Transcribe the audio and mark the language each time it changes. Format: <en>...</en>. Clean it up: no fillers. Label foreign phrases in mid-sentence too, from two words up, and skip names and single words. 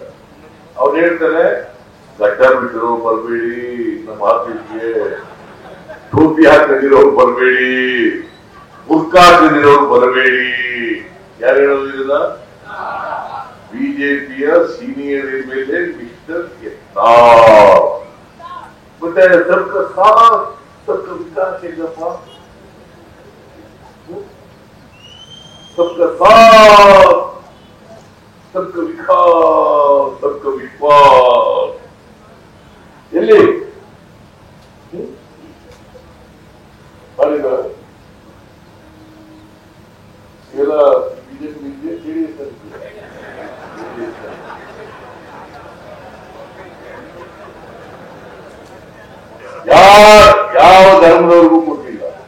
<kn>ಅವ್ರು ಹೇಳ್ತಾರೆ, ಗಡ್ಡ ಬಿಟ್ಟರು ಬರಬೇಡಿ, ನಮ್ಮ ಆಫೀಸ್ಗೆ ಟೋಪಿ ಹಾಕೊಂಡಿರೋರು ಬರಬೇಡಿ, ಬುರ್ಕಾ ಹಾಕೊಂಡಿರೋರು ಬರಬೇಡಿ. ಯಾರು ಹೇಳೋದು ಇದನ್ನ? ಬಿಜೆಪಿಯ</kn> <en>senior MLA Mister</en> <kn>ಯತ್ನಾಳ್.</kn> <hi>ಮತ್ತೆ सबका विकास हेगप्ಪ, सबका साथ, सबका विकास, सबका विश्वास.</hi> <kn>ಎಲ್ಲಿ ಮಾಡಿದ ಎಲ್ಲ ಬಿಜೆಪಿ ಜೆಡಿಎಸ್ ಯಾವ ಧರ್ಮದವ್ರಿಗೂ ಕೊಟ್ಟಿಲ್ಲ.</kn>